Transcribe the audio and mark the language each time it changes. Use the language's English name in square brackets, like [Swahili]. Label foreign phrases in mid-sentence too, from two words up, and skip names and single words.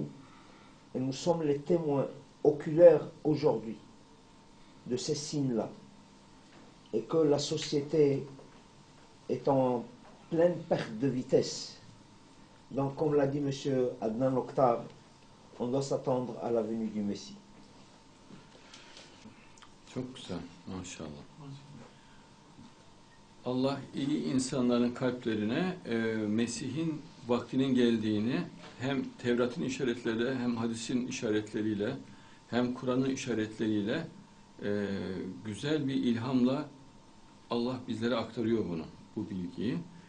[French] Et nous sommes les témoins oculaires aujourd'hui de ces signes-là. Et que la société est en pleine perte de vitesse. Donc, comme l'a dit M. Adnan Oktar, on doit s'attendre à la venue du Messie. [Turkish] Çok güzel, maşallah. Allah iyi insanların kalplerine Mesih'in vaktinin geldiğini hem Tevrat'ın işaretleriyle, hem hadisin işaretleriyle, hem Kur'an'ın işaretleriyle güzel bir ilhamla Allah bizlere aktarıyor bunu, bu bilgiyi.